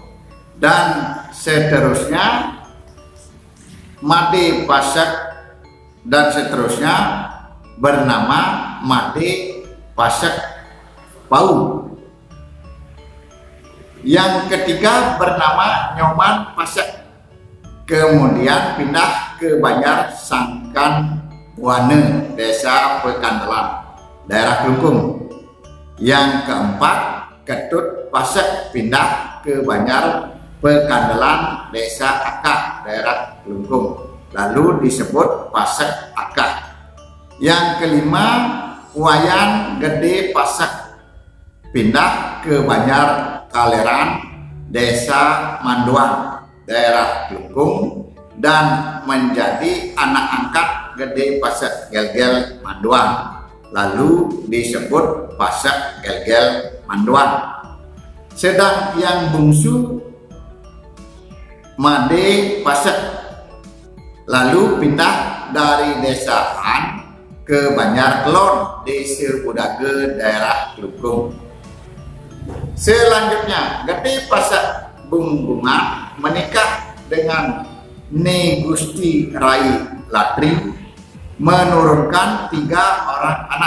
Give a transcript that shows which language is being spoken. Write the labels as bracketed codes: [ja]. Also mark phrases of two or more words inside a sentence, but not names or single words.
[id] Dan seterusnya Made Pasek dan seterusnya bernama Made Pasek Pau. Yang ketiga bernama Nyoman Pasek, kemudian pindah ke Banjar Sangkan Wane, Desa Pekandelan, daerah Klungkung. Yang keempat Ketut Pasek pindah ke Banjar Pekandelan, Desa Akah, daerah Klungkung, lalu disebut Pasek Akah. Yang kelima Wayan Gede Pasek pindah ke Banjar Kaleran, Desa Manduan, daerah Klungkung, dan menjadi anak angkat Gede Pasek Gelgel Manduan, lalu disebut Pasek Gelgel Manduan. Sedang yang bungsu Made Pasek, lalu pindah dari desa Han ke Banjar Kelon, desa Budaga, daerah Klukung. Selanjutnya, Gede Pasek Bungbunga menikah dengan Ni Gusti Rai Latri, menurunkan 3 orang anak.